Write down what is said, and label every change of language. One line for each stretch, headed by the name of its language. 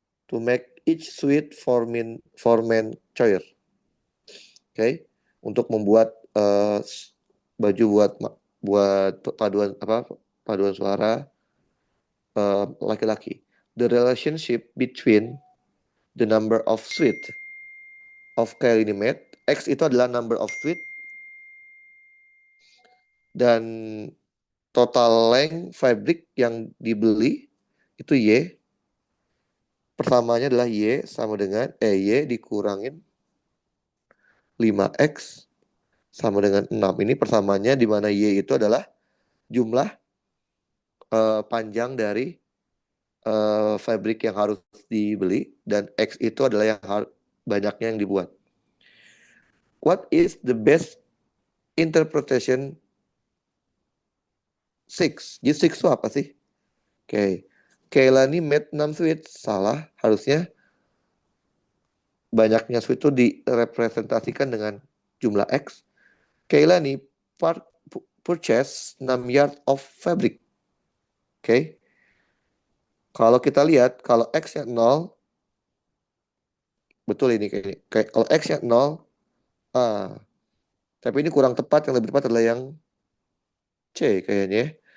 English: To make each suit for men choir.
Indonesian: Oke, untuk membuat baju buat paduan suara laki-laki.
English: The relationship between the number of suit of Kailani made,
Indonesian: X itu adalah
English: number of suit,
Indonesian: dan
English: total length fabric
Indonesian: yang dibeli itu Y. Pertamanya adalah Y sama dengan Y dikurangin 5X sama dengan 6. Ini persamanya di mana Y itu adalah jumlah panjang dari fabric yang harus dibeli, dan X itu adalah yang banyaknya yang dibuat.
English: What is the best interpretation 6?
Indonesian: Jadi 6 itu apa sih? Oke.
English: Kailani made 6 suit.
Indonesian: Salah. Harusnya banyaknya suit itu direpresentasikan dengan jumlah X.
English: Kailani purchase 6 yard of fabric. Oke.
Indonesian: Kalau kita lihat, kalau X-nya 0, betul ini kayaknya. Kalau X-nya 0, tapi ini kurang tepat. Yang lebih tepat adalah yang C kayaknya.